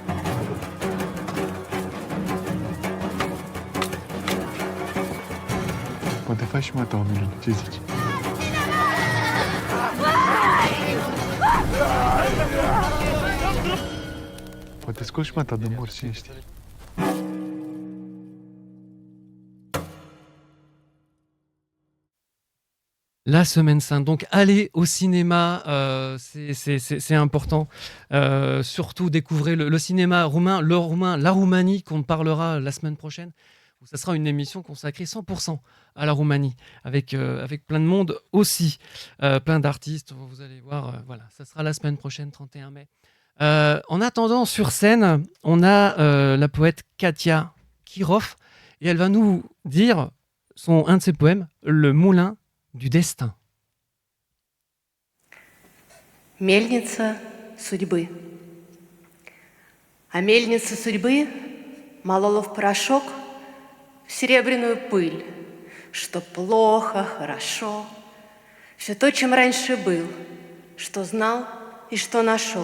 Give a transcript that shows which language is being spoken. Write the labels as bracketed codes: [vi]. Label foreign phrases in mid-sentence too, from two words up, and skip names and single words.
[ro] Poate faci și mata o minune, ce zici? Poate scos și mata de mor, cine știe. [fr] La Semaine Sainte, donc allez au cinéma, c'est important. Surtout découvrez le cinéma roumain, la Roumanie qu'on parlera la semaine prochaine, où ça sera une émission consacrée 100% à la Roumanie, avec plein de monde aussi, plein d'artistes, vous allez voir, voilà, ça sera la semaine prochaine, 31 mai. En attendant, sur scène, on a la poète Katia Kirov, et elle va nous dire un de ses poèmes, Le Moulin du Destin. [ru] Мельница судьбы. А мельница судьбы молола в порошок в серебряную пыль, что плохо, хорошо, все то, чем раньше был, что знал и что нашел.